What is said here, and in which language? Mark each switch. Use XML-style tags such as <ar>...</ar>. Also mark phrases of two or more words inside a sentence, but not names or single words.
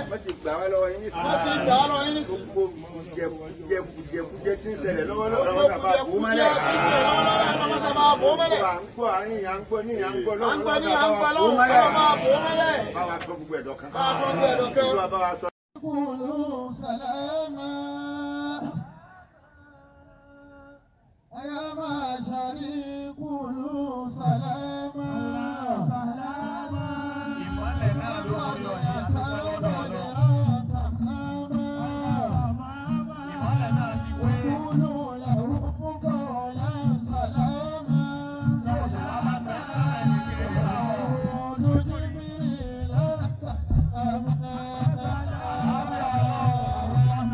<yo>wọ́n ti gbà wá lọ́wọ́ yín nísìnyí. wọ́n ti gbà wá lọ́wọ́ yín nísìnyí. gbogbo jẹkújẹ tí ń ṣẹlẹ̀ lọ́wọ́lọ́wọ́ wọ́n sábà bò ó mọ́lẹ̀. à ń gbọ́ àárín à ń gbọ́ ní à ń gbọ́ lọ́wọ́ lọ́wọ́ sábà bò ó mọ́lẹ̀. bá wa sọ gbogbo ẹ̀dọ̀ kan. bá a sọ gbogbo ẹ̀dọ̀ kan. Olúwa bá wa sọ.</yo> <ar>قولوا سلاما يا معشري قولوا سلاما وقولوا له قولا سلاما قولوا جبريل سلاما</ar>